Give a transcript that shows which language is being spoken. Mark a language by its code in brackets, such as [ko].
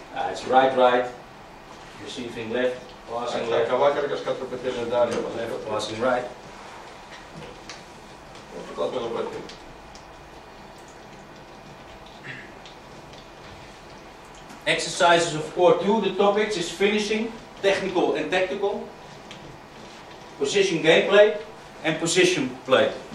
[en] It's right, receiving left, passing left, [lt] Ką vakar kažką truputėlį darė, [en] passing right. [lt] priklausomai nuo pratimų. [en] Exercises, of course, two. The topics is finishing, technical and tactical, position gameplay, and position play.